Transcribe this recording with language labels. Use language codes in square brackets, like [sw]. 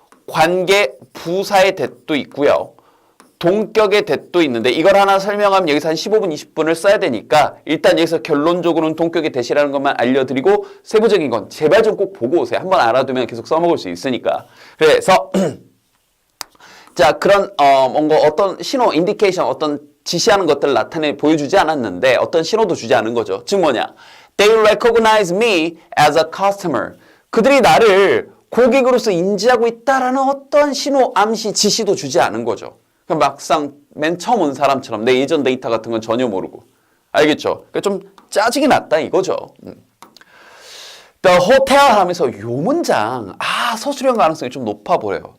[ko] 관계 부사의 대도 있고요. 동격의 대도 있는데 이걸 하나 설명하면 여기서 한 15분, 20분을 써야 되니까 일단 여기서 결론적으로는 동격의 대시라는 것만 알려드리고 세부적인 건 제발 좀 꼭 보고 오세요. 한번 알아두면 계속 써먹을 수 있으니까. 그래서 자, 그런 뭔가 어떤 신호, 인디케이션, 어떤 지시하는 것들을 보여주지 않았는데 어떤 신호도 주지 않은 거죠. 즉 뭐냐? [en] They recognize me as a customer. [ko] 그들이 나를 고객으로서 인지하고 있다라는 어떤 신호, 암시, 지시도 주지 않은 거죠. 막상 맨 처음 온 사람처럼 내 예전 데이터 같은 건 전혀 모르고. 알겠죠? 그러니까 좀 짜증이 났다 이거죠. [en] The hotel [ko] 하면서 요 문장 서술형 가능성이 좀 높아 보여요.